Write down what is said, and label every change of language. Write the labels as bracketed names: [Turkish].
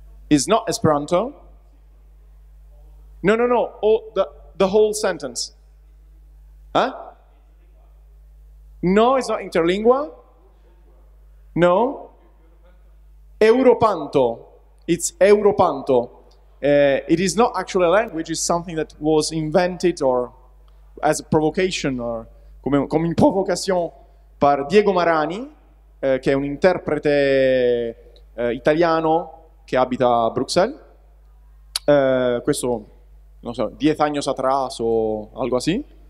[English] Is not Esperanto. No. Oh, the whole sentence. Huh? No, it's not interlingua. No. Europanto. It's Europanto. It is not actually a language. It's something that was invented or as a provocation or [French] come une provocation par [English] Diego Marani, [Italian] che è un interprete italiano che abita a Bruxelles. Questo, non so, [Spanish] 10 años atrás o algo así.